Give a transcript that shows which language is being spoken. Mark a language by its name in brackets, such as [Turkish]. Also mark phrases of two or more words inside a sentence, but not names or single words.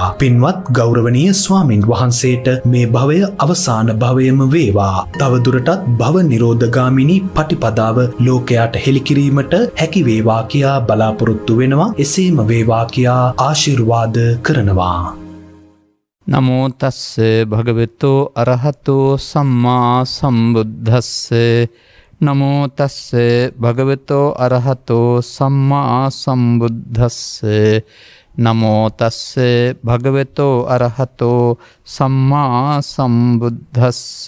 [Sinhala] පින්වත් ගෞරවනීය ස්වාමින් වහන්සේට මේ භවය අවසාන භවයම වේවා. තව දුරටත් භව නිරෝධගාමිනී පටිපදාව ලෝකයට හෙළි කිරීමට හැකි වේවා කියා බලාපොරොත්තු වෙනවා. එසේම වේවා කියා ආශිර්වාද කරනවා. [Pali] නමෝ තස්ස භගවතෝ අරහතෝ සම්මා සම්බුද්දස්ස. නමෝ තස්ස භගවතෝ අරහතෝ සම්මා සම්බුද්දස්ස. නමෝ තස්ස භගවතෝ අරහතෝ සම්මා සම්බුද්දස්ස.